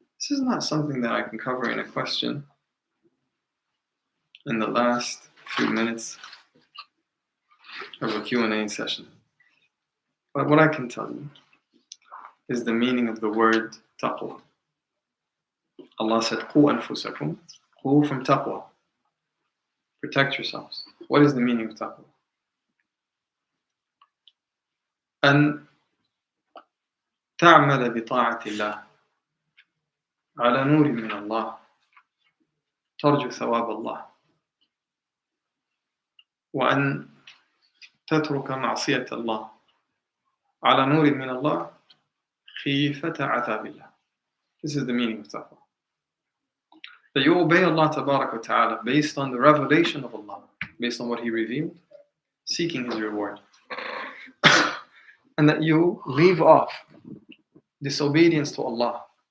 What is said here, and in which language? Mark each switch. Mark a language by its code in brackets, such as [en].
[en] This is not something that I can cover in a question in the last few minutes of a Q&A session. But what I can tell you is the meaning of the word taqwa. Allah said, [ar] Qu anfusakum, [en] qu from taqwa. Protect yourselves. What is the meaning of taqwa? [ar] أن تعمل بطاعة الله على نور من الله ترجو ثواب الله وأن تترك معصية الله على نور من الله خيفة عذاب الله. [en] This is the meaning of taqwa. That you obey Allah Tabarak wa Ta'ala based on the revelation of Allah, based on what He revealed, seeking His reward. And that you leave off disobedience to Allah.